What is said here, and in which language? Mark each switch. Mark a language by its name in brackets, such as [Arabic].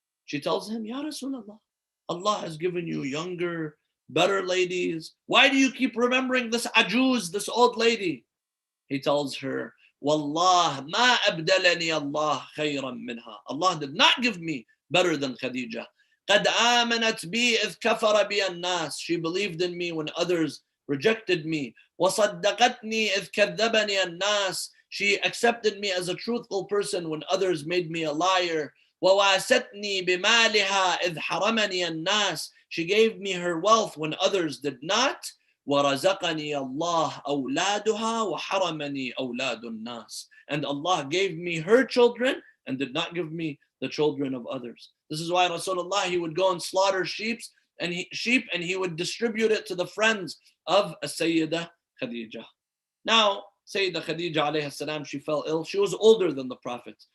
[English] She tells him, Ya Rasulullah, Allah has given you younger, better ladies. Why do you keep remembering this ajuz, this old lady? He tells her, [Arabic] Wallah, ma abdalani Allah khayran minha. [English] Allah did not give me better than Khadija. [Arabic] قد آمنت بي إذ كفر بي الناس. [English] She believed in me when others rejected me. [Arabic] وصدقتني إذ كذبني الناس. [English] She accepted me as a truthful person when others made me a liar. [Arabic] وواستني بمالها إذ حرمني الناس. [English] She gave me her wealth when others did not. [Arabic] ورزقني الله أولادها وحرمني أولاد الناس. [English] And Allah gave me her children and did not give me the children of others. This is why Rasulullah, he would go and slaughter sheep and he would distribute it to the friends of Sayyidah Khadija. Now, Sayyidah Khadija alayhi salam, she fell ill. She was older than the Prophet.